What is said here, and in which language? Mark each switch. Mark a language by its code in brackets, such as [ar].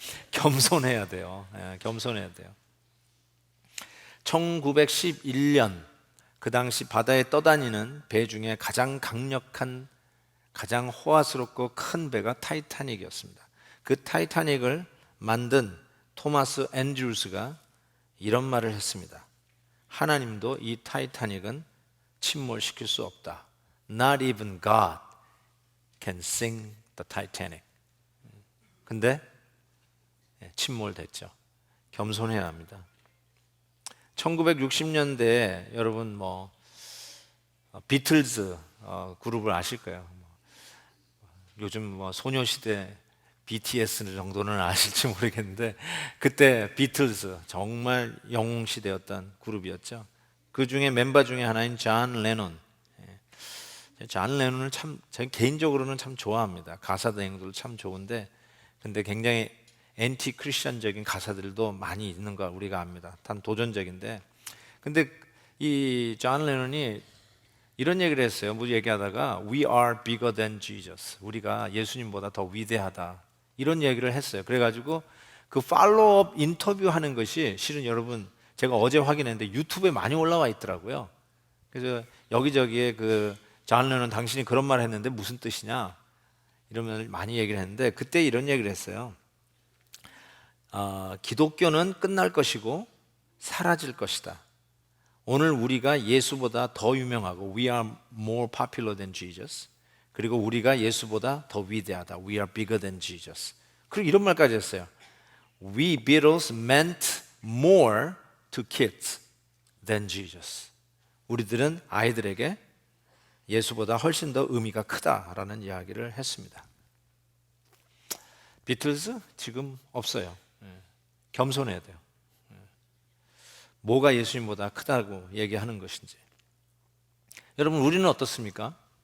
[ko] 겸손해야 돼요. 예, 겸손해야 돼요. 1911년 그 당시 바다에 떠다니는 배 중에 가장 강력한, 가장 호화스럽고 큰 배가 타이타닉이었습니다. 그 타이타닉을 만든 토마스 앤드루스가 이런 말을 했습니다. 하나님도 이 타이타닉은 침몰시킬 수 없다. [en] Not even God can sink the Titanic. [ko] 근데 침몰됐죠. 겸손해야 합니다. 1960년대에 여러분 비틀즈 그룹을 아실 거예요. 요즘 소녀시대 BTS 정도는 아실지 모르겠는데 그때 비틀즈 정말 영웅시대였던 그룹이었죠. 그 중에 멤버 중에 하나인 존 레논. 존 레논을 제가 개인적으로는 참 좋아합니다. 가사 대행도 참 좋은데 근데 굉장히 엔티 크리스천적인 가사들도 많이 있는 걸 우리가 압니다. 단 도전적인데 근데 이 존 레논이 이런 얘기를 했어요. 뭐 얘기하다가 [en] We are bigger than Jesus. [ko] 우리가 예수님보다 더 위대하다. 이런 얘기를 했어요. 그래가지고 그 팔로우업 인터뷰하는 것이 실은 여러분 제가 어제 확인했는데 유튜브에 많이 올라와 있더라고요. 그래서 여기저기에 존 레논 당신이 그런 말을 했는데 무슨 뜻이냐 이러면 많이 얘기를 했는데 그때 이런 얘기를 했어요. 기독교는 끝날 것이고 사라질 것이다. 오늘 우리가 예수보다 더 유명하고 [en] We are more popular than Jesus. [ko] 그리고 우리가 예수보다 더 위대하다. [en] We are bigger than Jesus. [ko] 그리고 이런 말까지 했어요. [en] We Beatles meant more to kids than Jesus. [ko] 우리들은 아이들에게 예수보다 훨씬 더 의미가 크다라는 이야기를 했습니다. 비틀즈 지금 없어요. 겸손해야 돼요. 뭐가 예수님보다 크다고 얘기하는 것인지. 여러분 우리는 어떻습니까?